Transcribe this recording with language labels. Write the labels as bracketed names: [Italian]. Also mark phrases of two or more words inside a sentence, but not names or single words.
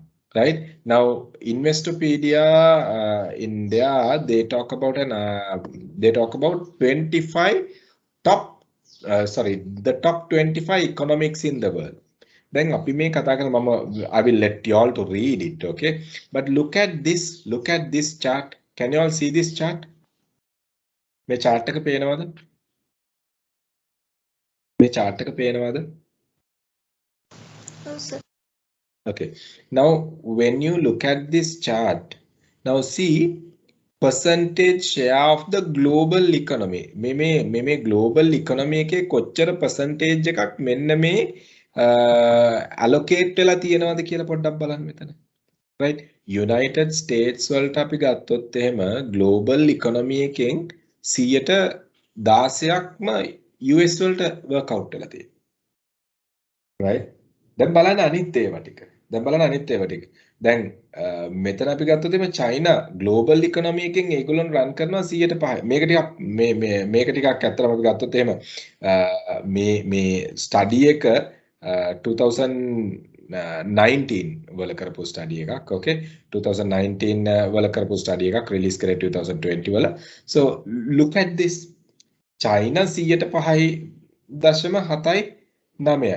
[English] Right now, Investopedia in there they talk about 25 top the top 25 economics in the world. Then I will let you all to read it, okay? But look at this chart. Can you all see this chart? [Sinhala] Me chart එක පේනවද? මේ chart එක පේනවද? [English] No, sir. Okay. Now, when you look at this chart, now see percentage share of the global economy. [Sinhala] මේ [English] global economy [Sinhala] එකේ කොච්චර percentage එකක් මෙන්න මේ allocate වෙලා තියෙනවද කියලා පොඩ්ඩක් බලන්න මෙතන. [English] Right? [Sinhala] United States වලට අපි ගත්තොත් එහෙම [English] global economy [Sinhala] එකෙන් 10%ක්ම US වලට [English] work out [Sinhala] වෙලා තියෙනවා. Right? දැන් බලන්න අනිත් ඒවා ටික. දැන් මෙතන අපි ගත්තොත් එimhe චයිනා [English] global economy [Sinhala] එකෙන් ඒගොල්ලන් රන් කරනවා 105. මේක ටිකක් ඇත්තටම අපි ගත්තොත් එහෙම මේ ස්ටඩි එක 2019 වල කරපු ස්ටඩි එකක්. ඕකේ 2019 වල කරපු ස්ටඩි එකක් රිලීස් කරේ 2020 වල. [English] So look at this. China 5.79.